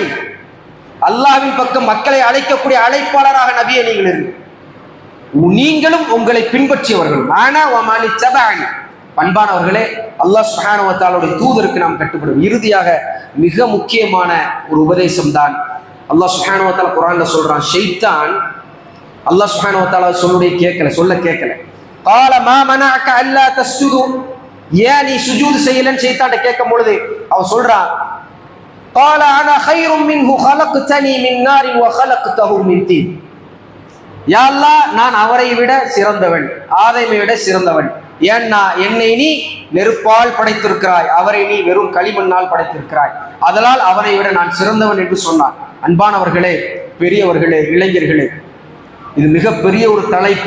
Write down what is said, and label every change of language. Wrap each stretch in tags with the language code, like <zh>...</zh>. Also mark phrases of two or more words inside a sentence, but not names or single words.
<ta>அல்லாஹ்வின் பக்கம் மக்களை அழைக்கக்கூடிய அழைப்பாளராக நபியே நீங்கள் இருங்க, நீங்களும் உங்களை பின்பற்றியவர்கள்.</ta> <ar>أنا ومن تبعني.</ar> <ta>பண்பானவர்களே, அல்லாஹ்</ta> <ar>سبحانه وتعالى</ar> <ta>தூதருக்கு நாம் கட்டுப்படும். இறுதியாக மிக முக்கியமான ஒரு உபதேசம் தான் அல்லாஹ்</ta> <ar>سبحانه وتعالى</ar> <ta>குர்ஆன்ல சொல்றான். ஷைத்தான் அல்லாஹ்</ta> <ar>سبحانه وتعالى</ar> <ta>சொல்ல கேட்கல.</ta> <ar>قال ما منعك الا تسجد.</ar> <ta>ஏன் நீ சுஜூத் செய்யலன்னு ஷைத்தான்ட்ட கேட்கும் பொழுது அவன் சொல்றான்,</ta> <ar>قال انا خير منه خلقتني من نار وخلقته من طين.</ar> <ta>யா அல்லாஹ், நான் அவரை விட சிறந்தவன், ஆதமை விட சிறந்தவன். ஏன்னா என்னை நீ நெருப்பால் படைத்திருக்கிறாய், அவரை நீ வெறும் களிமண்ணால் படைத்திருக்கிறாய், அதனால் அவரை விட நான் சிறந்தவன் என்று சொன்னான். அன்பானவர்களே, பெரியவர்களே, இளைஞர்களே, இது மிகப்பெரிய ஒரு தலைப்பு.</ta>